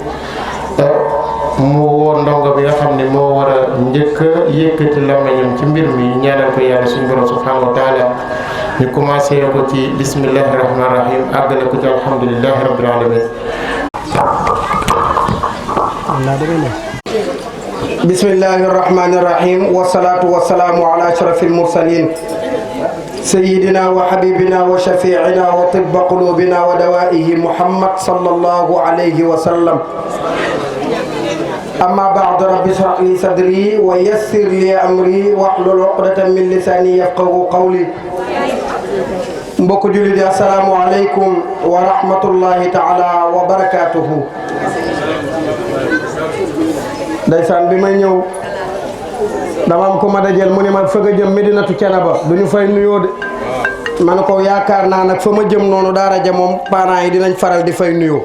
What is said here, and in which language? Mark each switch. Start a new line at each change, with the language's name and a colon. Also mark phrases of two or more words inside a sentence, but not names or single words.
Wolof: mu woo ndongo bi nga xam ne moo war a njëkk a yëkkati lamañam ci mbir mi ñaanal ko yàlla suñu borom
Arabic: سبحانه وتعالى
Wolof: ñu commencé ko ci
Arabic: بسم الله الرحمن الرحيم
Wolof: àggale ko ci
Arabic: الحمد لله رب العالمين. بسم الله الرحمن الرحيم والصلاة والسلام على أشرف المرسلين سيدنا وحبيبنا وشفيعنا وطب قلوبنا ودوائه محمد صلى الله عليه وسلم. أما بعد رب اشرح لي صدري ويسر لي أمري واحلل عقدة من لساني يفقهوا قولي.
Wolof: mbokk jullit yi
Arabic: السلام عليكم ورحمة الله تعالى وبركاته.
Wolof: ndeysaan bi may ñëw dama am ko ma dajeel mu ne ma fa nga jëm Medinatu Canaba du ñu fay nuyoo de ma ne ko yaakaar naa nag fa ma jëm noonu daara ja moom parents yi dinañ faral di fay nuyoo.